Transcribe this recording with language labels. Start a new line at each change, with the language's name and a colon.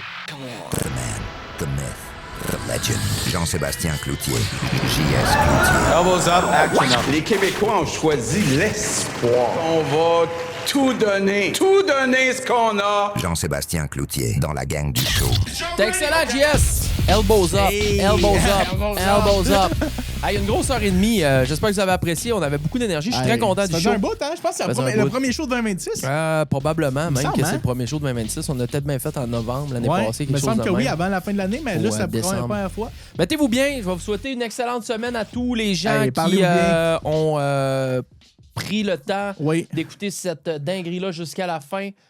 English: The man, the myth, the legend. Jean-Sébastien Cloutier. JS Cloutier. Elbows up, action up.
French: Les Québécois ont choisi l'espoir. On va tout donner ce qu'on a. Jean-Sébastien Cloutier, dans la gang du show. T'es excellent, JS!
English: Elbows up, elbows up, elbows up.
French: Il y a une grosse heure et demie. J'espère que vous avez apprécié. On avait beaucoup d'énergie. Je suis très content du show. C'est un bout, hein? Je pense que c'est le premier show de 2026. Probablement, même que c'est le premier show de 2026. On a peut-être bien fait en novembre l'année passée. Il me semble que oui, avant la fin de l'année, mais là, c'est la première fois. Mettez-vous bien. Je vais vous souhaiter une excellente semaine à tous les gens qui ont pris le temps d'écouter cette dinguerie-là jusqu'à la fin.